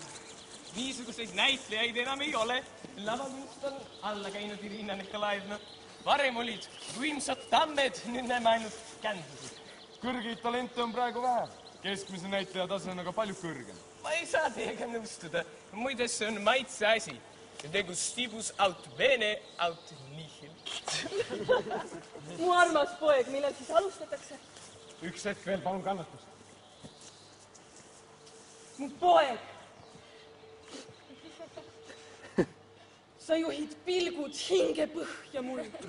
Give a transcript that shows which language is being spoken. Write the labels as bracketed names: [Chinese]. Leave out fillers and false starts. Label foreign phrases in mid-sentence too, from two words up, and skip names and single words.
[Estonian] Niisuguseid näitlejaid enam ei ole. Lavaluust on alla käinud Irina Nikolajevna. Varem olid võimsad tammed, nüüd näeme ainult kändusid. Kõrgeid talente on praegu vähe. Keskmise näitleja tase on aga palju kõrgem. Ma ei saa teiega nõustuda. Muide, see on maitse asi. [Latin] De gustibus aut bene aut nihil. [Estonian] Mu armas poeg, millal siis alustatakse? Üks hetk veel, palun kannatust. Mu poeg! Sa juhid pilgud hingepõhja mul.